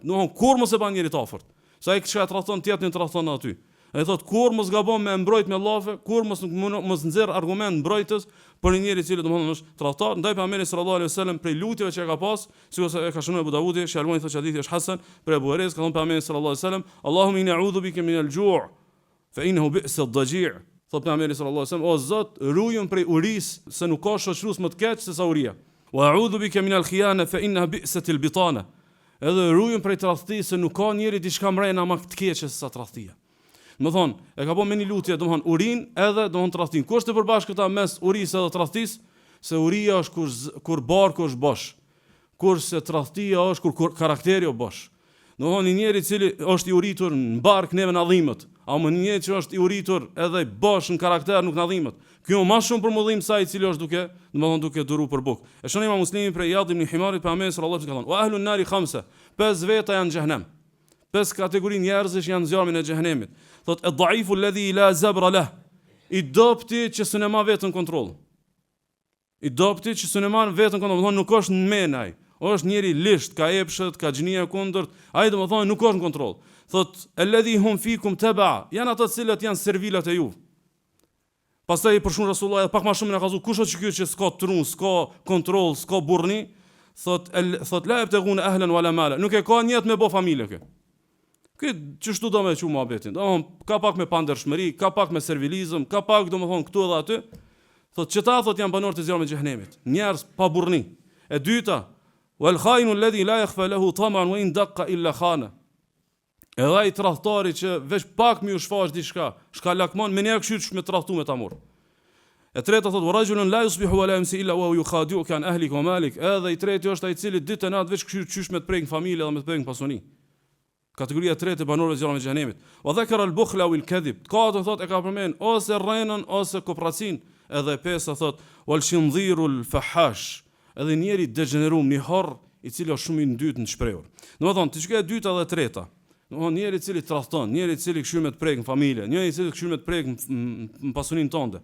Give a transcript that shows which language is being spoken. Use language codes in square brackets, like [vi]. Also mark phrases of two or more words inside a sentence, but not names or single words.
[sq] Domthon kur mos e ban njëri të afërt. Sa ai që tradhton tjetrin tradhton aty. Ai thot kur mos gabon me mbrojt me llafe, kur mos nxjerr argument mbrojtës për një njeri I cili domethënë është tradhtar, ndaj pejgamberit [ar] صلى الله عليه وسلم [sq] prej lutjeve që ka pas, sikur se e ka shënuar Abu Davudi, Shalmoni thotë hadithi është hasan, për Abu Hurajra ka thënë pejgamberi [ar] صلى الله عليه وسلم, اللهم إني أعوذ بك من الجوع فإنه بئس الضجيع'. [sq] Thotë pejgamberi sallallahu alaihi wasallam, o Zot, ruajm prej urisë, se nuk ka shoqërues më të keq se sa uria. [ar] وأعوذ بك من الخيانة فإنها بئست البطانة. [sq] Edhe ruajmë prej tradhtisë, se nuk ka njeri diçka mrena më të keqe se sa tradhtia. Më thonë, e ka po me një lutje, do më thonë urin edhe do më thonë tradhtin. Kur është të përbashkë këta mes urisë edhe tradhtisë? Se uria është kur barku është bosh, kurse tradhtia është kur karakteri është bosh. Do thonë një njeri cili është i uritur në bark neve na dhimbet, a më një njeri që është i uritur edhe bosh në karakter nuk na dhimbet. Kjo më shumë për mëdhim sa i cili është duke duru për bukë. E shonim Muslimi prej Iyad ibn Himarit për Ahmed [ar] صلى الله عليه وسلم. وأهل النار خمسة, [sq] 5 veta janë në xhehenem. 5 kategori njerëzish janë zjarmin e xhehenemit. Thot [ar] الضعيف الذي لا زبر له. [sq] I dopti që s'e ma vetën kontroll. I dopti që s'e ma vetën kontroll, do thonë nuk është në menaj. Është njëri lisht, ka epshët, ka xhnia kundërt, ai do të thonë nuk është në kontroll. [ar] Thot الذين هم فيكم تبعا, [sq] janë ata të cilët janë servilat e juve. Pastaj për shumë Rasulullah edhe pak më shumë na ka thënë kush është ky që s'ka trun, s'ka kontroll, s'ka burrni, thot [ar] لا يبتغون أهلا ولا مالا. [sq] Nuk e ka njët me bë familje kë. Ky çështu do me çu muhabetin. Ka pak me pandershmëri, ka pak me servilizëm, ka pak domethënë këtu edhe aty. Thot çeta thot janë banorë të zjarrit të xhehenemit. Njerëz pa burrni. E dyta, [ar] والخائن الذي لا يخفى له طمع وإن دق إلا خان. [sq] Edhe ai tradhtari që veç pak më u shfaq diçka, shka lakmon me një këshyt me tradhtu me ta mor. E treta thot [ar] رجل لا يصبح ولا يمسي إلا ويخادعك عن أهلك ومالك. [sq] Edhe i treti është ai i cili ditë natë veç këshyt me të prek familje dhe me të prek pasuni. Kategoria e tretë e banorëve të zjarrit të xhenemit. [ar] وذكر البخل والكذب. [sq] Katër thot e ka përmend ose rrenën ose kopracin. Edhe pesa thot [ar] والشنظير الفحاش. [sq] Edhe njëri degenerum, një harr i cili është shumë i ndyt në shprehur. Domethënë, ti çka e dyta dhe e treta. Domethënë njëri i cili tradhton, njëri i cili këshyr me të prek në familje, njëri i cili këshyr me të prek në pasuninë tënde.